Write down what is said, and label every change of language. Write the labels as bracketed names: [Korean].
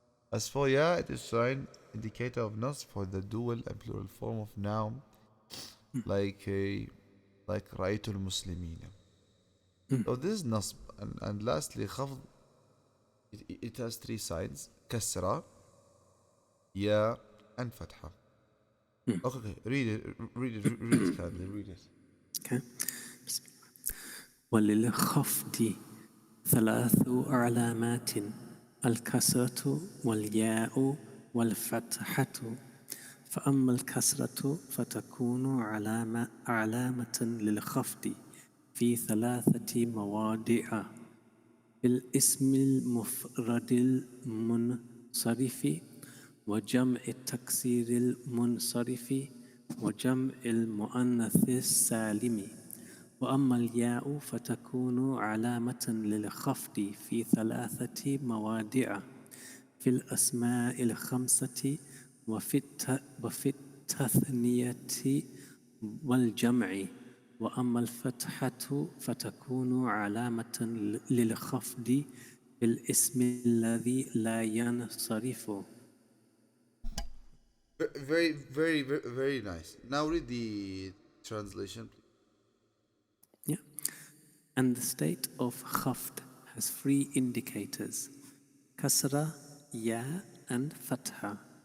[English] As for ya, it is sign indicator of nas for the dual and plural form of noun, like [Arabic] رأيت المسلمين. [English] So this is nasb. And lastly, khafd, it has three signs: kasra, ya, and fatha. Okay, read it kindly, read it. Okay. [Arabic] وللخفض ثلاث علامات: الكسرة والياء والفتحة. فأما الكسرة فتكون علامة للخفض في ثلاثة مواضع: في الاسم المفرد المنصرف، وجمع التكسير المنصرف، وجمع المؤنث السالم. وأما الياء فتكون علامة للخفض في ثلاثة مواضع: في الأسماء الخمسة، وفي التثنية والجمع. وأما الفتحة فتكون علامة للخفض في الاسم الذي لا ينصرف. [English] Very, very, very, very nice. Now read the translation, please. Yeah. And the state of khafd has three indicators: kasra, ya, and fatha.